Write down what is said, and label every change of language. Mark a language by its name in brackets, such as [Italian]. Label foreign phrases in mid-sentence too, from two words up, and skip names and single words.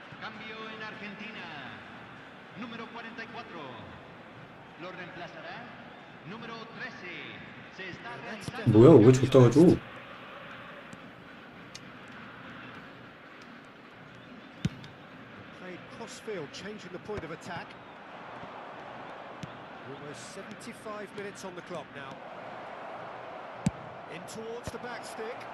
[Spanish] Cambio en Argentina. Número 44. Lo reemplazará número 13. Se está realizando. [Korean] 뭐야, 왜 줬다가 줘? [English] Played cross-field, changing the point of attack. Almost 75 minutes on the clock now. In towards the back stick.